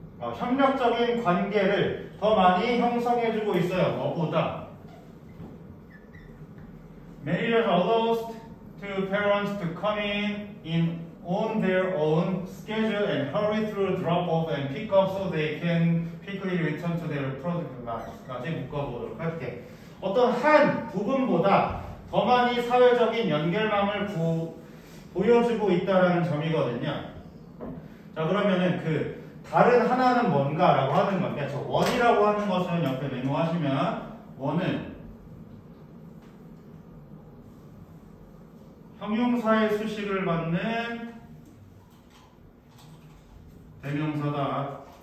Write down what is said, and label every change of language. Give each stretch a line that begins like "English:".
Korean: 협력적인 관계를 더 많이 형성해주고 있어요. 뭐보다
English: Marriage allows to parents to come in on their own schedule and hurry through drop-off and pick-up so they can quickly return to their productive lives.
Korean: 까지 묶어보도록 할게. 어떤 한 부분보다 더 많이 사회적인 연결망을 보여주고 있다라는 점이거든요. 자, 그러면은 그 다른 하나는 뭔가라고 하는 건데, 저 원이라고 하는 것은 옆에 메모하시면 원은 형용사의 수식을 받는 대명사다.